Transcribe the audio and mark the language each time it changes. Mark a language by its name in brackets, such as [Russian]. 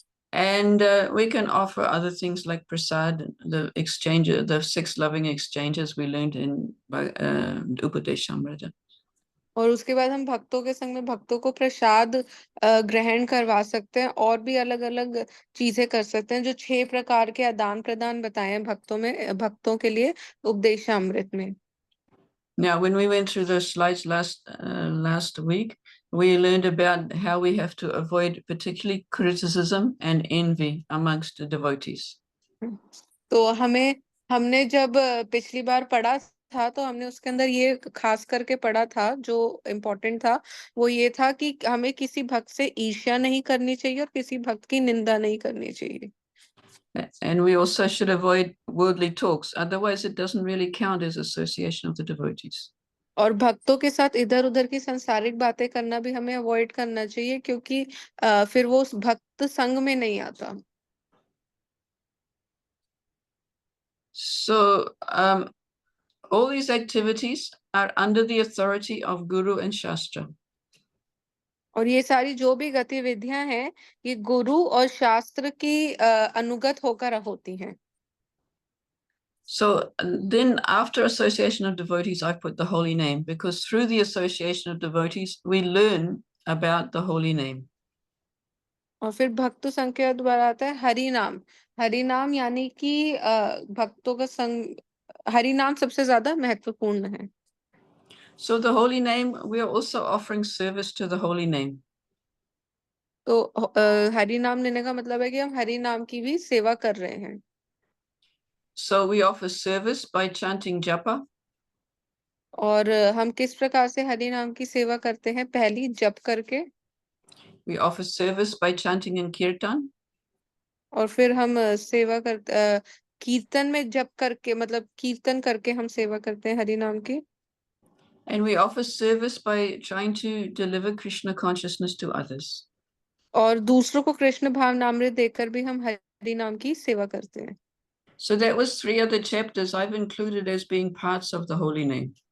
[English] And we can offer other things like prasad, the exchange, the 6 loving exchanges we learned in Upadeshamrita. [Hindi] और उसके बाद हम भक्तों के संग में भक्तों को प्रसाद ग्रहण करवा सकते हैं, और भी अलग अलग चीजें कर सकते हैं, जो 6 प्रकार के आदान प्रदान बताए हैं भक्तों के लिए उपदेशामृत में। [English] Now, when we went through the slides last week, we learned about how we have to avoid particularly criticism and envy amongst the devotees. [Hindi] तो हमने जब पिछली बार पढ़ा था, तो हमने उसके अंदर ये खास करके पढ़ा था, जो इम्पोर्टेंट था वो ये था कि हमें किसी भक्त से ईर्ष्या नहीं करनी चाहिए और किसी भक्त की निंदा नहीं करनी चाहिए। [English] And we also should avoid worldly talks, otherwise it doesn't really count as association of the devotees. [Hindi] और भक्तों के साथ इधर उधर की सांसारिक बातें करना भी हमें अवॉइड करना चाहिए, क्योंकि फिर वो उस भक्त संग में नहीं आता। [English] So all these activities are under the authority of Guru and Shastra. [Hindi] और ये सारी जो भी गतिविधियां हैं, ये गुरु और शास्त्र की अनुगत होकर होती हैं। [English] So then after association of devotees, I put the holy name, because through the association of devotees, we learn about the holy name. [Hindi] और फिर भक्त संघ के द्वारा आता है हरि नाम। हरि नाम यानी कि भक्तों का संग, हरि नाम सबसे ज्यादा महत्वपूर्ण है। [English] So the holy name, we are also offering service to the holy name. [Hindi] तो हरि नाम लेने का मतलब है कि हम हरि नाम की भी सेवा कर रहे हैं। [English] So we offer service by chanting japa. [Hindi] और हम किस प्रकार से हरि नाम की सेवा करते हैं? पहली जप करके, [English] We offer service by chanting in kirtan. [Hindi] और फिर हम सेवा करते कीर्तन में जप करके, मतलब कीर्तन करके हम सेवा करते हैं हरि नाम की। [English] And we offer service by trying to deliver Krishna consciousness to others. [Hindi] और दूसरों को कृष्ण भावनामृत देकर भी हम हरि नाम की सेवा करते हैं। [English] So that was 3 other chapters I've included as being parts of the holy name.